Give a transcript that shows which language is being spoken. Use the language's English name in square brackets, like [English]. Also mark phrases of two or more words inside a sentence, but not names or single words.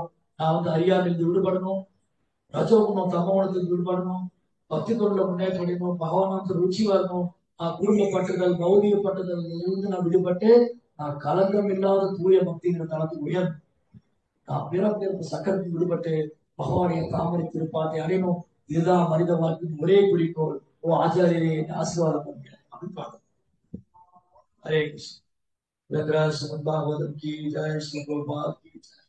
[Tamil] நான் வந்து அறியாமையிலிருந்து விடுபடணும், ரஜோகுணம் தமோகுணத்துக்கு விடுபடணும், பக்தி தொழில முன்னேற்றம் அடையணும், பகவானுக்கு ருச்சி வரணும், குடும்ப பற்றுதல் பௌதிக பற்றுதல் இருந்து நான் விடுபட்டு நான் கலங்கம் இல்லாத தூய பக்திங்கிற தளத்துக்கு உயர் நான் பிறப்பிறப்பு சக்கரத்துக்கு விடுபட்டு பகவானுடைய தாமரை திருப்பாத்தை அடையணும். இதுதான் மனித வாழ்க்கையின் ஒரே குறிக்கோள். ஓ ஆச்சாரியரை ஆசீர்வாதம் பண்ணுகிறேன் அப்படின்னு பாருங்க. [Hindi] हरे कृष्ण। की जय, श्री गोपाल की जय।